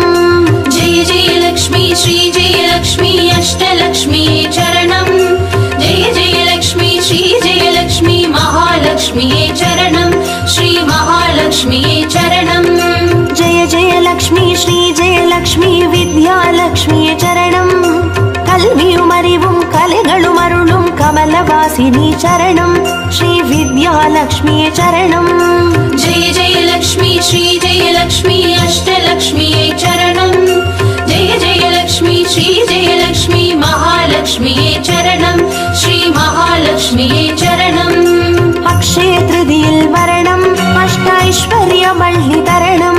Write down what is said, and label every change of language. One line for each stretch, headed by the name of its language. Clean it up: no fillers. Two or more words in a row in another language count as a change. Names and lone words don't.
Sanskrit: जय जय लक्ष्मी श्री जय लक्ष्मी अष्टलक्ष्म्ये चरणम् जय जय लक्ष्मी श्री जय लक्ष्मी महालक्ष्म्ये चरणम् श्री महालक्ष्म्ये चरणम् जय जय लक्ष्मी श्री जय लक्ष्मी विद्यालक्ष्मिये चरणम्
Tamil: கல்வியும் அறிவும் கலைகளும் அருளும் கமலவாசினி சரணம் ஸ்ரீ வித்யாலக்ஷ்மியே சரணம்
Sanskrit: जय जय लक्ष्मी श्री जय लक्ष्मी अष्टलक्ष्म्ये चरणम् जय जय लक्ष्मी श्री जय लक्ष्मी महालक्ष्म्ये चरणम् श्री महालक्ष्म्ये चरणम्
Tamil: அட்சய திருதியில் வரணம் அஷ்டைஸ்வர்யமள்ளித்தரணம்